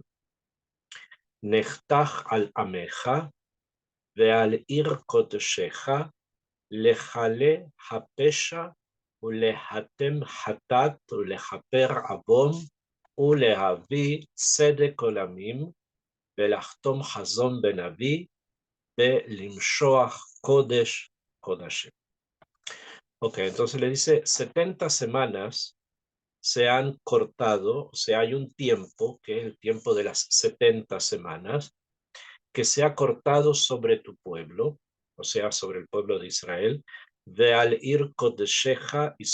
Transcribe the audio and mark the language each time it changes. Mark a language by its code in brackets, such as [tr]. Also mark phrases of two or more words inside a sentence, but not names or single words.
[he] נחתך על עמך, ועל עיר קודשך, לחלה הפשע ולהתם חטאת ולכפר עוון ולהביא צדק עולמים ולחתום חזון בנביא ולמשוח קודש קודשים. [es] Ok, entonces le dice 70 semanas se han cortado, o sea, hay un tiempo, que es el tiempo de las 70 semanas, que se ha cortado sobre tu pueblo, o sea, sobre el pueblo de Israel, de [he] על עיר קודשך [es] y